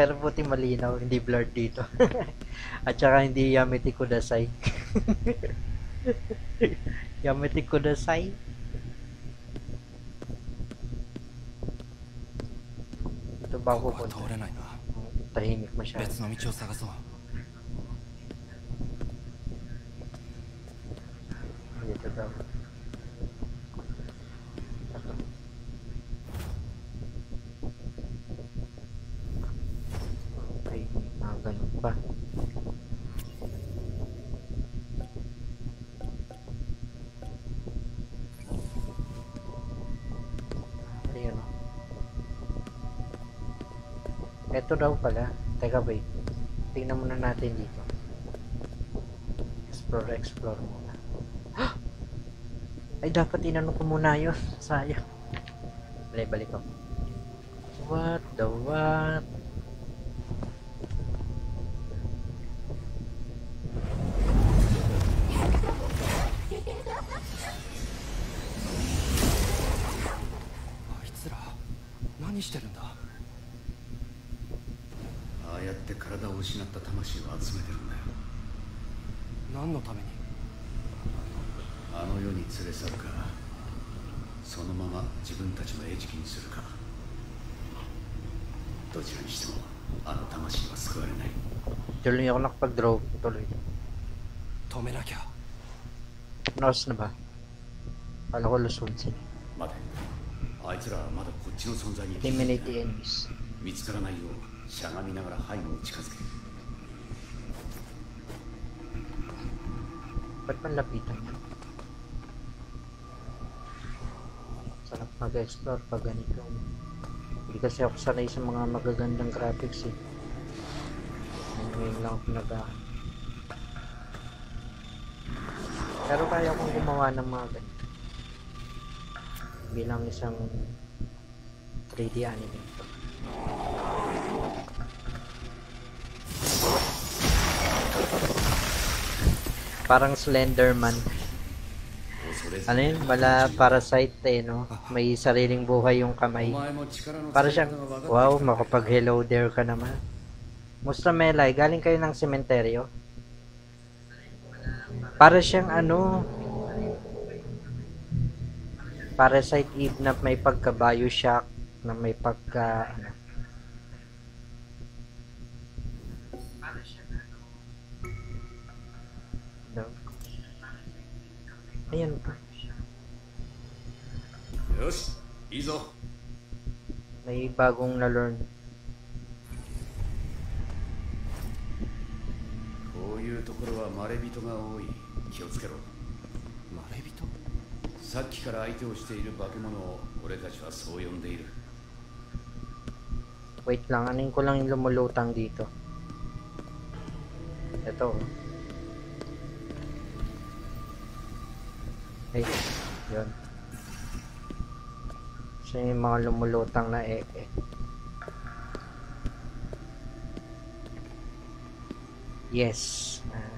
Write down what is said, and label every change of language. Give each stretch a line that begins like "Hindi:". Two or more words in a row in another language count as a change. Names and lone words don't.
Filipino: Pero buti malinaw, hindi blurred dito. At saka hindi
Japanese: やめてください. やめてください.
Filipino: Ito ba ako punta? Tahimik masyado.
Japanese: 別の道を探そう。
Filipino: Dito daw. Ay, mga ganun pa. Ayun o. Ito daw pala. Teka wait. Tingnan muna natin dito. Explore muna. Ay, dapat inano ko muna yun. Sayang. Balik ko.
English: What the what?
Japanese: Nani してるんだ。ああやって体を失った魂を集めてるんだよ。何のために？あの世に連れ去るか、そのまま自分たちの餌食にするか。どちらにしてもあの魂は救われない。
Filipino: Tuloy ako nakapag-draw. Tuloy.
Japanese: 止めなきゃ。
Filipino: Naos na ba? Kala ko lusod sila.
Japanese: 待て。あいつらはまだこっちの存在に気づいて
English: Eliminate
Japanese: ない
English: the enemies.
Japanese: 見つからないようしゃがみながら背後を近づけ。
Filipino: Ba't man lapitan yan? Sarap mag-explore pag ganito. Hindi kasi ako sanay sa mga magagandang graphics eh. Ngayon lang ako pero kaya kong gumawa ng mga ganito. Bilang isang 3D animator. Parang Slenderman.
Japanese: 恐れず
Filipino: Ano yun? Mala parasite eh, no? May sariling buhay yung
Japanese: お
Filipino: kamay.
Japanese: 前も力の
Filipino: Para
Japanese: 使い方
Filipino: siyang,
Japanese: が分かって wow, きたな
Filipino: makapag-
English: hello there
Filipino: ka naman. Musta Melay? Galing kayo ng sementeryo? Para siyang ano, Parasite Eve na may pagka-Bioshock, na may pagka, ano.
English: No.
Filipino: Ayan pa.
Japanese: よしいいぞ
Filipino: May bagong na-learn.
Japanese: こういうところはまれびとが多い気をつけろまれびとさっきから相手をしている化け物を俺たちはそう呼んでいる
Filipino: Wait lang, anin ko lang yung lumulutang dito. Ito. Ay, yun. So yung mga lumulutang na Yes.